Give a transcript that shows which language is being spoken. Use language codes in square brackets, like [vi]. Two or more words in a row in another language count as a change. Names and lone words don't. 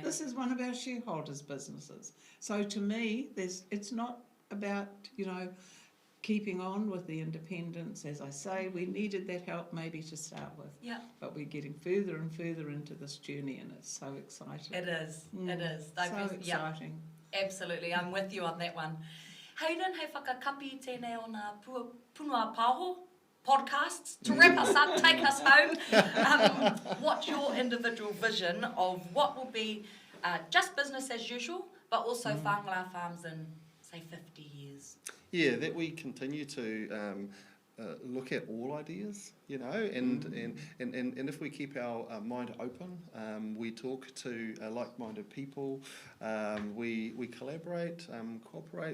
[en] This is one of our shareholders' businesses. So to me, it's not about, keeping on with the independence. As I say, we needed that help maybe to start with. Yeah. But we're getting further and further into this journey, and it's so exciting. It is. It is. So exciting. Yep. Absolutely. I'm with you on that one. Hayden, [mi] hei whakakapi tēnei o ngā punua pāho [en] podcasts to wrap us up, take us home. What's your individual vision of what will be just business as usual, but also Whangara Farms in, say, 50 years? Yeah, that we continue to look at all ideas, and if we keep our mind open, we talk to like-minded people, we collaborate, cooperate.